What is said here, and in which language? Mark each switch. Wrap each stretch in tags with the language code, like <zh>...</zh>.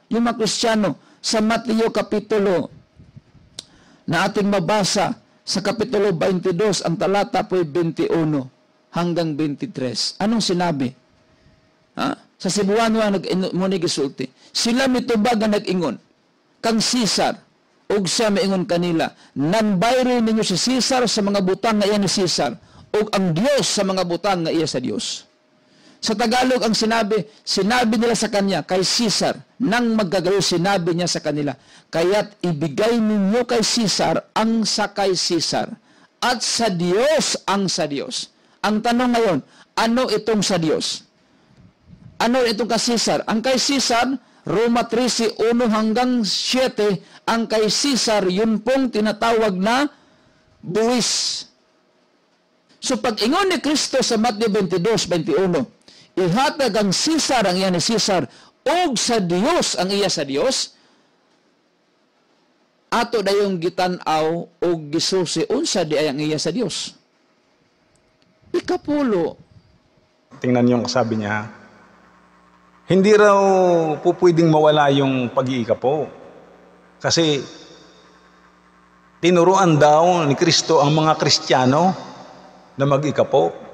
<tl>Yung mga Kristiyano, sa Mateo Kapitulo, na ating mabasa, sa Kapitulo 22, ang talata po ay 21 hanggang 23. Anong sinabi?</tl> <ceb>Sa Cebuano mo ni gisulti. Sila mitubag nga nag-ingon, kang Caesar, ug siya maingon kanila, nanbayro ninyo si Caesar sa mga butang nga iya ni Caesar, ug ang Dios sa mga butang nga iya sa Dios.</ceb> <tl>Sa Tagalog, ang sinabi nila sa kanya, kay Caesar, nang magkagayo, sinabi niya sa kanila, kaya't ibigay ninyo kay Caesar ang sa kay Caesar, at sa Dios ang sa Dios. Ang tanong ngayon, ano itong sa Dios? Ano itong kay Caesar? Ang kay Caesar, Roma 13:1 hanggang 7, ang kay Caesar, yun pong tinatawag na buwis.</tl> <ceb>So pag-ingon ni Kristo sa Mateo 22:21, ihatag ang Caesar ang iya ni Caesar, og sa Dios ang iya sa Dios, ato dayong gitanaw og gisusi unsa di ay ang iya sa Dios.</ceb> <tl>Ikapulo. Tingnan niyo ang sabi niya, hindi raw po pwedeng mawala yung pag-iikapo. Kasi tinuruan daw ni Kristo ang mga Kristiyano na mag-ikapo.</tl>